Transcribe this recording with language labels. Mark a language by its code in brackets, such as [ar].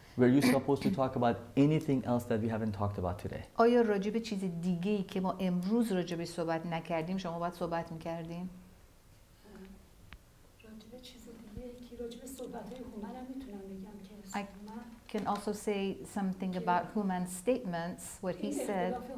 [en] Were you supposed to talk about anything else that we haven't talked about today? [fa] آیا راجع به چیز دیگه‌ای که ما امروز راجع به صحبت نکردیم شما باید صحبت می‌کردین؟ راجع به چیز دیگه‌ای که راجع به صحبت‌های هومن میتونم بگم که [en] I can also say something about Human's statements, what he said.